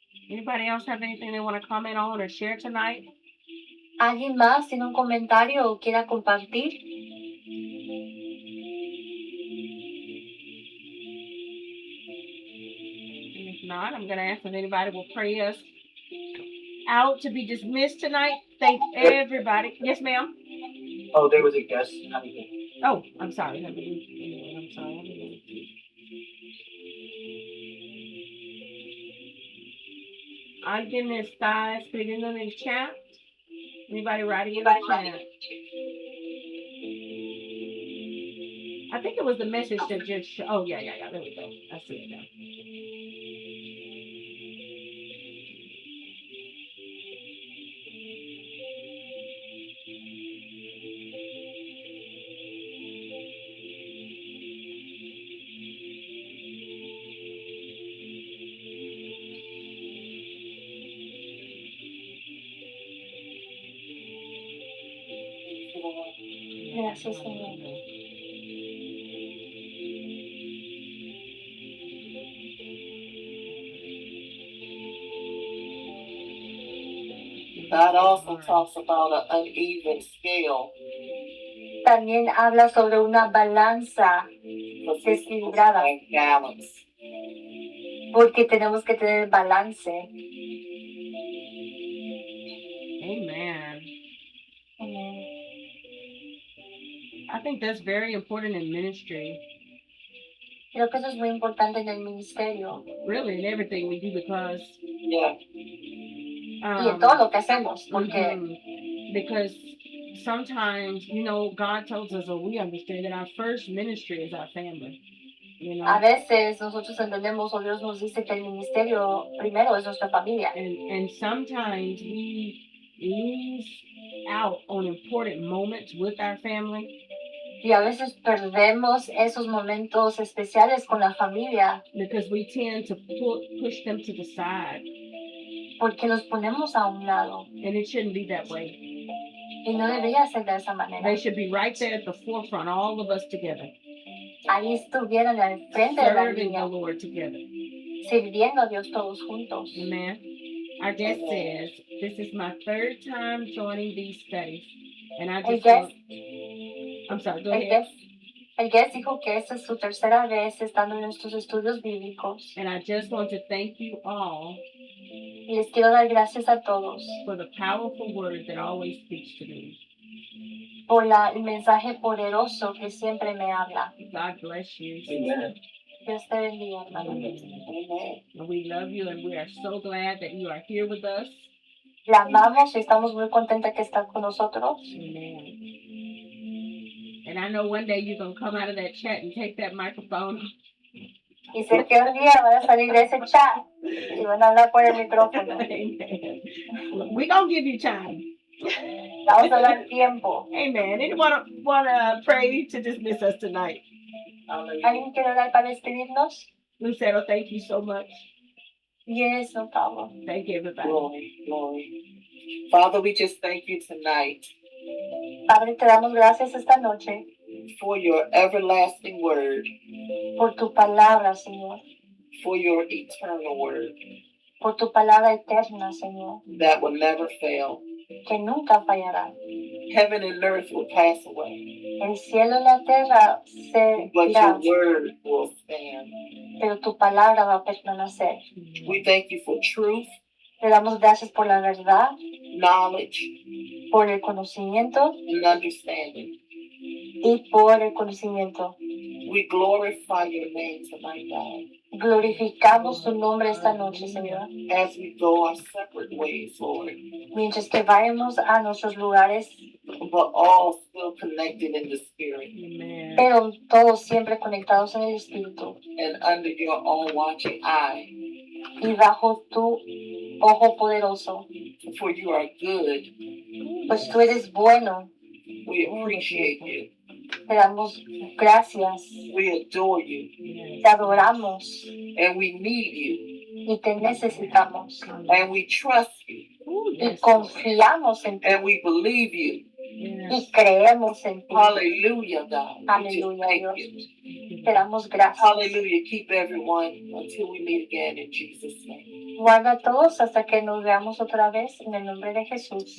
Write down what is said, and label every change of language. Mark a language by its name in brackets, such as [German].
[English] Anybody else have anything they want to comment on or share tonight? [Spanish] ¿Alguien más tiene un comentario o quiera compartir? [English] And if not, I'm going to ask if anybody will pray us out to be dismissed tonight. Thank everybody. Yes, ma'am. Oh, there was a guest. Oh, I'm sorry. I'm sorry. [Spanish] ¿Alguien está escribiendo en el chat? [English] Anybody writing in the chat? I think it was the message that just, oh, yeah. There we go. I see it now. [Spanish] Gracias, Señor. [English] God also talks about an uneven scale. [Spanish] También habla sobre una balanza [English] Because [Spanish] desequilibrada, [English] like balance. [Spanish] porque tenemos que tener balance. [English] Amen. [Spanish] Amén. [English] I think that's very important in ministry, [Spanish] Creo que eso es muy importante en el ministerio [English] really in everything we do because Yeah. [Spanish] y en todo lo que hacemos, porque [English] because sometimes, you know, God tells us, or we understand that our first ministry is our family. You know, [Spanish] a veces nosotros entendemos o Dios nos dice que el ministerio primero es nuestra familia. [English] and sometimes we lose out on important moments with our family [Spanish] Y a veces perdemos esos momentos especiales con la familia [English] because we tend to push them to the side [Spanish] porque los ponemos a un lado [English] and it shouldn't be that way. [Spanish] y no debería ser de esa manera. [English] They should be right there at the forefront, all of us together, [Spanish] Ahí estuvieran al frente de la [English] serving the [Spanish] línea, [English] Lord together. [Spanish] sirviendo a Dios todos juntos. [English] Amen. Our guest says, "This is my third time joining these studies, and I [Spanish] El [English] just guest, want." I'm sorry. Go [Spanish] el [English] ahead. [Spanish] guest, el guest dijo que esta es su tercera vez estando en estos estudios bíblicos. [English] And I just want to thank you all [Spanish] Y les quiero dar gracias a todos [English] for the powerful word that always speaks to me. [Spanish] por el mensaje poderoso que siempre me habla. [English] God bless you. Amen. [Spanish] Dios te bendiga, hermano. [English] Amen. And we love you, and we are so glad that you are here with us. [Spanish] La amamos y estamos muy contentas que está con nosotros. [English] Amen. And I know one day you're going to come out of that chat and take that microphone. [Spanish] Y sé que un día van a salir de ese chat y van a hablar por el micrófono. [English] Amen. We're going to give you time. [Spanish] Vamos a dar tiempo. [English] Amen. Anyone want to pray to dismiss us tonight? [Spanish] ¿Alguien quiere orar para despedirnos? [English] Lucero, thank you so much. Yes, no problem. Thank you, everybody. Glory, glory. Father, we just thank you tonight [Spanish] Padre, te damos gracias esta noche [English] for your everlasting word, [Spanish] por tu palabra, Señor, [English] for your eternal word [Spanish] por tu palabra eterna, Señor, [English] that will never fail. [Spanish] que nunca fallará. [English] Heaven and earth will pass away, [Spanish] El cielo y la tierra se [English] but [Spanish] irán, [English] your word will stand. [Spanish] pero tu palabra va a permanecer. [English] We thank you for truth, [Spanish] Te damos gracias por la verdad, [English] knowledge, [Spanish] por el conocimiento [English] and understanding. [Spanish] y por el conocimiento. [English] We glorify your name tonight, God, [Spanish] Glorificamos tu nombre esta noche, Señor, [English] as we go our separate ways, Lord, [Spanish] mientras que vayamos a nuestros lugares, [English] but all still connected in the spirit Amen. [Spanish] pero todos siempre conectados en el Espíritu [English] and under your own watching eye. [Spanish] y bajo tu ojo poderoso, [English] For you are good. [Spanish] pues tú eres bueno. [English] We appreciate you. [Spanish] Te damos gracias, [English] We adore you. Yes. [Spanish] te adoramos [English] And we need you. [Spanish] y te necesitamos [English] And we trust you. Ooh, [Spanish] y [English] yes, Lord. [Spanish] confiamos en ti [English] And we believe you. Yes. [Spanish] y creemos en ti. [English] Hallelujah, God. We just [Spanish] Aleluya, [English] thank [Spanish] Dios. [English] you. [Spanish] Te damos gracias. [English] Hallelujah. Keep everyone until we meet again in Jesus' name. [Spanish] Guarda a todos hasta que nos veamos otra vez en el nombre de Jesús.